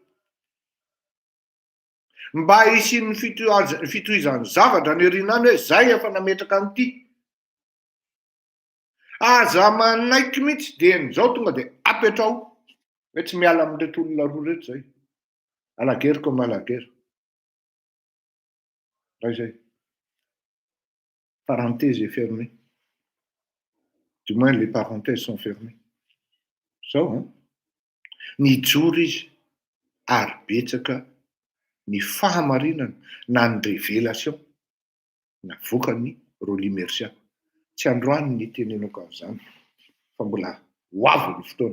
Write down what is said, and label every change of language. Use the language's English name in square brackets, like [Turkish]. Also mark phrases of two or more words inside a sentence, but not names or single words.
[Malagasy] Mba hisian'ny fitohizan'ny zavatra ny herinany hoe zay efa nametraka an'ity. Aza manaiky mihitsy dia n'izao tonga dia apetrao. Hoe tsy miala amin'reto olona roa reto zay. [French] Alaguerre comme à la guerre. Zay. Parenthèse est fermée. Du moins les parenthèses sont fermées. [Malagasy] Zao nijoro izy ary betsaka ny fahamarinana na ny révélation na vokany Roly Mercia. Tsy androany ny tenenako an'izany fa mbola ho avy ny fotoana.